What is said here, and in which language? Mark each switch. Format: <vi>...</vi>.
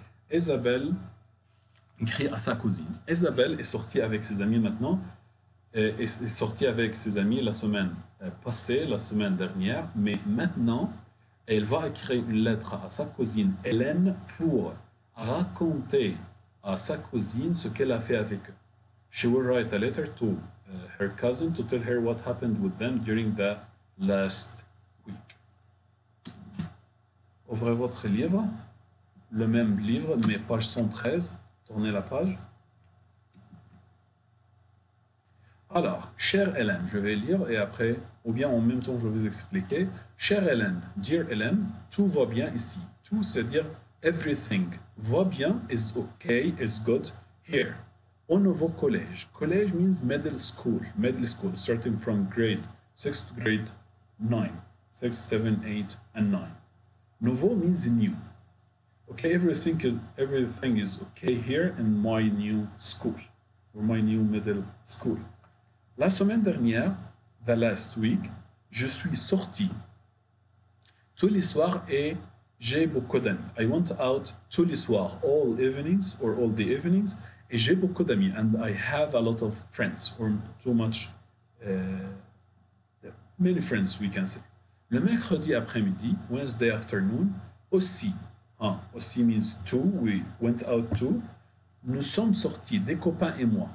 <fr>Isabelle écrit à sa cousine. Isabelle est sortie avec ses amis maintenant, est sortie avec ses amis la semaine passée, la semaine dernière, mais maintenant, elle va écrire une lettre à sa cousine Hélène pour raconter à sa cousine ce qu'elle a fait avec eux.</fr> <en>She will write a letter to her cousin to tell her what happened with them during the last week.</en> <fr>Ouvrez votre livre, le même livre, mais page 113. Tournez la page. Alors, chère Hélène, je vais lire et après, ou bien en même temps, je vais vous expliquer. Chère Hélène,</fr> <en>dear Hélène,</en> <fr>tout va bien ici. Tout, c'est-à-dire</fr> <en>everything</en> <fr>va bien,</fr> <en>is okay, is good here.</en> <fr>Au nouveau collège.</fr> <en>Collège means middle school. Middle school, starting from grade 6 to grade 9. 6, 7, 8, and 9. Nouveau means new. Okay, everything is okay here in my new school, or my new middle school.</en> <fr>La semaine dernière,</fr> <en>the last week,</en> <fr>je suis sorti tous les soirs et j'ai beaucoup d'amis.</fr> <en>I went out</en> <fr>tous les soirs,</fr> <en>all evenings or all the evenings,</en> <fr>et j'ai beaucoup d'amis.</fr> <en>And I have a lot of friends, or too much, many friends, we can say.</en> <fr>Le mercredi après-midi,</fr> <en>Wednesday afternoon,</en> <fr>aussi.</fr> <en>Aussi means two, we went out too.</en> <fr>Nous sommes sortis, des copains et moi.</fr>